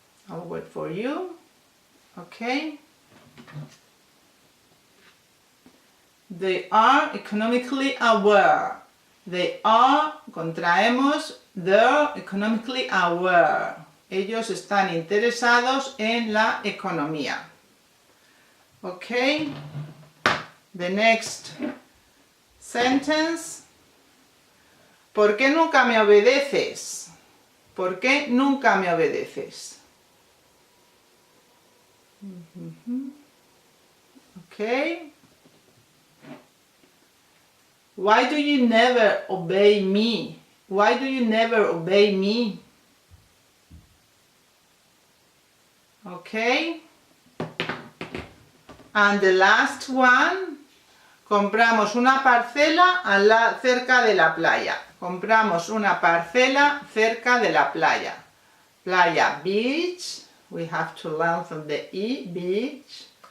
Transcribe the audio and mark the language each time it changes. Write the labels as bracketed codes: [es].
[en] I'll wait for you. Okay. They are economically aware. They are, contraemos, they're economically aware. [es] Ellos están interesados en la economía. Okay. [en] The next sentence. [es] ¿Por qué nunca me obedeces? ¿Por qué nunca me obedeces? [en] Okay. Why do you never obey me? Why do you never obey me? Okay. And the last one. [es] Compramos una parcela cerca de la playa. Compramos una parcela cerca de la playa. Playa, beach. [en] We have to lengthen the E, beach.